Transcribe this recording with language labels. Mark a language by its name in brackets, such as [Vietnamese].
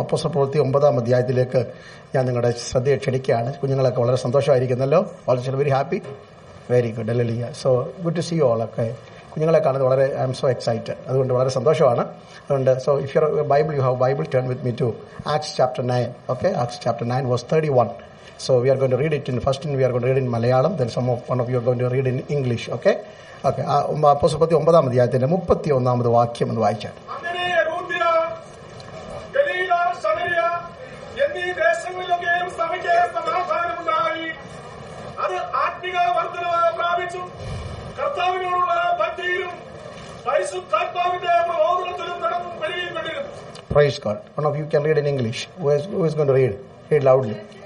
[Malayalam] അപ്പോസ്തലപ്രവൃത്തി 9-ാം അധ്യായത്തിലേക്ക് ഞാൻ നിങ്ങളുടെ ശ്രദ്ധയെ ക്ഷണിക്കുകയാണ്. കുഞ്ഞുങ്ങളൊക്കെ വളരെ സന്തോഷമായിരിക്കുന്നല്ലോ. [English] Also very happy, very good. Hallelujah. So good to see you all. [Malayalam] ഒക്കെ കുഞ്ഞുങ്ങളെ കാണുന്നത് വളരെ [English] I am so excited. [Malayalam] അതുകൊണ്ട് വളരെ സന്തോഷമാണ്. [English] അതുകൊണ്ട് so if your Bible you have Bible, turn with me to Acts chapter 9. Okay, Acts chapter 9 verse 31. So we are going to read it in we are going to read in Malayalam, then one of you are going to read in English. Okay. Okay. [Malayalam] അപ്പോസ്തലപ്രവൃത്തി 9-ാം അധ്യായത്തിന്റെ 31-ാമത് വാക്യം എന്ന് വായിച്ചാൽ. അങ്ങനെ യഹൂദ്യ, ഗലീല, ശമര്യ എന്നീ ദേശങ്ങളിലൊക്കെയും സഭയ്ക്ക് സമാധാനമുണ്ടായി. അത് ആത്മിക വർദ്ധനവ് പ്രാപിച്ചു. കർത്താവിനോടുള്ള ഭക്തിയിലും പരിശുദ്ധാത്മാവിന്റെ പ്രബോധനത്തിലും നടന്നു വരികയും. [English] Praise God. One of you can read in English. Who is going to read? Read loudly.